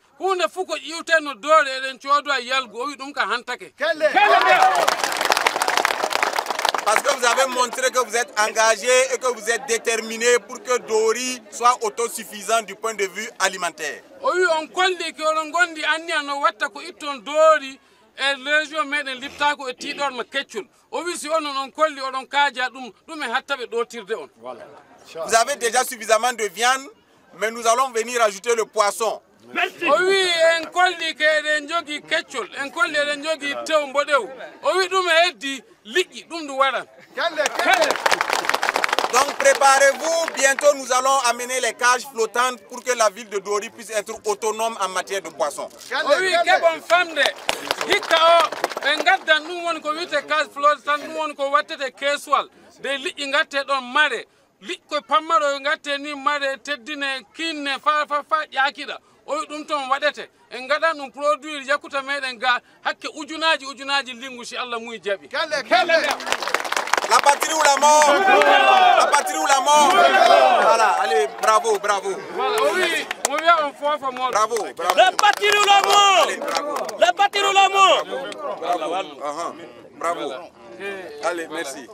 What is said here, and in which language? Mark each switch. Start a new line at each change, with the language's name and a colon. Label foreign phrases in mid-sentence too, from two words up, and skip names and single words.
Fula: Hunde fuko iwteno dore eden ciodo yalgo o wi dum ka hantake.
French: Parce que vous avez montré que vous êtes engagé et que vous êtes déterminé pour que Dori soit autosuffisant du point de vue alimentaire.
Fula: Oui, on kolli que on gondi anniya no watta ko itton Dori e région meɗen Liptako e tiɗor ma keccol. O wi si onon on kolli oɗon kaaja ɗum ɗum e hattaɓe ɗotirde on.
French: Vous avez déjà suffisamment de viande, mais nous allons venir ajouter le poisson.
Fula: O wi en kolli ke eɗen jogui keccol en kolli eɗen jogui tew mboɗew o wi ɗum e heddi liƴƴi ɗum du waɗan.
French: Donc préparez-vous, bientôt nous allons amener les cages flottantes pour que la ville de Dori puisse être autonome en matière de poissons. Oui,
Fula: keɓon famde hikka o ɓe gaddan ɗum woni ko wiyete
French: cage flottant
Fula: ɗum woni ko wattete keeswal de liƴƴi gatte ɗon mare liƴƴo pammaro gatte ni mare teddine kinne fa ƴakiɗa o wi ɗum toon waɗete en gaɗan ɗum produit yakkuta meɗen ga hakke ujunaji lingu si Allah muy jaɓi.
French: La patrie ou la mort? La patrie ou la mort? Voilà, allez, bravo, bravo. Oui, bravo, bravo. La patrie ou la mort? Allez, bravo. La patrie ou la mort? Bravo. Bravo. Allez, merci.